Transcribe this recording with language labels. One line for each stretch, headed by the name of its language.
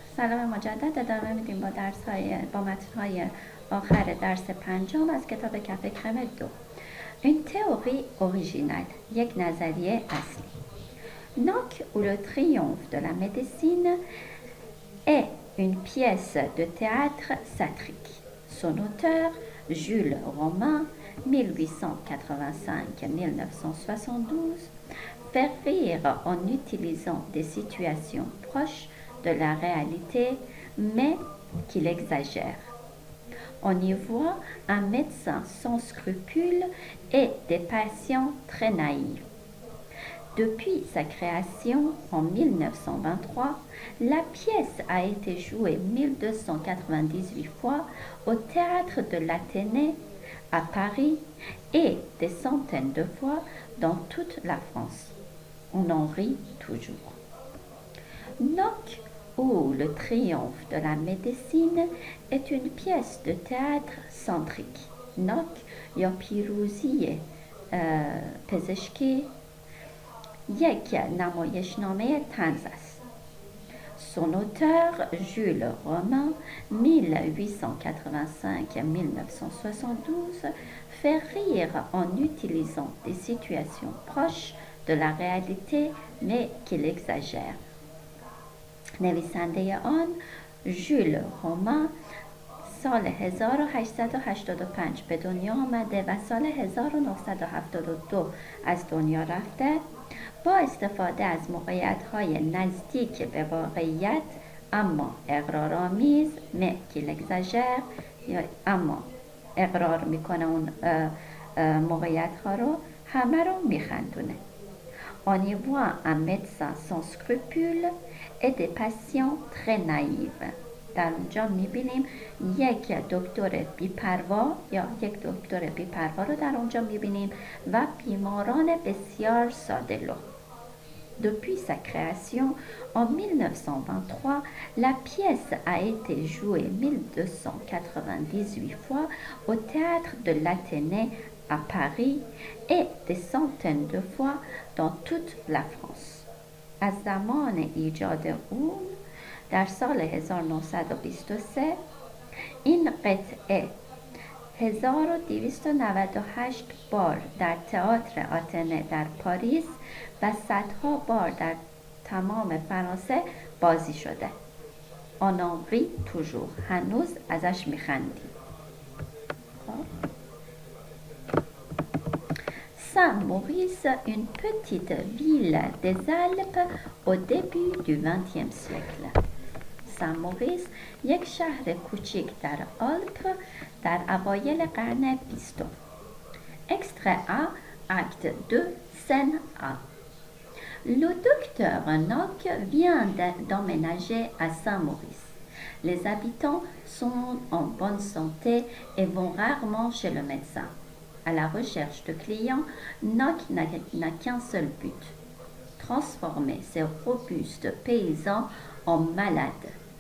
Persian: سلام مجدد ادامه میدیم با متن‌های آخر درس پنجم از کتاب کف کرم 2.
French: Une théorie originale,
Persian: یک نظریه اصلی.
French: Knock ou le triomphe de la médecine est une pièce de théâtre satirique. Son auteur, Jules Romain, 1885-1972, fait rire en utilisant des situations proches de la réalité, mais qu'il exagère. On y voit un médecin sans scrupules et des patients très naïfs. Depuis sa création en 1923, la pièce a été jouée 1298 fois au théâtre de l'Athénée à Paris et des centaines de fois dans toute la France. On en rit toujours. Knock ou le triomphe de la médecine est une pièce de théâtre centrique.
Persian: Knock یا پیروزی پزشکی یک نمایشنامه طنز است.
French: Son auteur, Jules Romain, 1885-1972, fait rire en utilisant des situations proches de la réalité, mais qu'il exagère.
Persian: نویسنده آن ژول رومن سال 1885 به دنیا آمده و سال 1972 از دنیا رفته. با استفاده از موقعیت‌های نزدیک به واقعیت اما اقرارآمیز
French: qu'il exagère
Persian: یا اما اقرار میکنه اون موقعیت‌ها رو همه رو میخندونه.
French: On y voit un médecin sans scrupules et des patients très naïfs.
Persian: در اونجا میبینیم یک دکتر بی‌پروا یا یک دکتر بی‌پروا رو در اونجا میبینیم و بیماران بسیار ساده‌لوح.
French: Depuis sa création en 1923, la pièce a été jouée 1298 fois au théâtre de l'Athénée à Paris et des centaines de fois dans toute la France.
Persian: از زمان ایجاد اون در سال 1923 این قطعه 1298 بار در تئاتر آتنه در پاریس و صدها بار در تمام فرانسه بازی شده.
French: On en rit toujours.
Persian: هنوز ازش میخندیم.
French: Saint-Maurice, une petite ville des Alpes au début du XXe siècle.
Persian: Saint-Maurice یک شهر کوچیک در آلپ در اوایل قرن 20.
French: Extrait A, acte 2, scène A. Le docteur Knock vient d'emménager à Saint-Maurice. Les habitants sont en bonne santé et vont rarement chez le médecin. À la recherche de clients, Knock n'a qu'un seul but, transformer ces robustes paysans en malades.